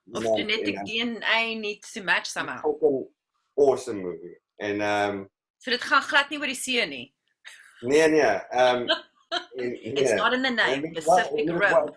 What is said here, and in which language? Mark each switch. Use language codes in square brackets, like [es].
[en] Of genetic DNA needs to match somehow. Awesome movie. En [af] So dit gaan glad nie oor die see nie. Nee. [en] It's not in the name, Pacific Rim.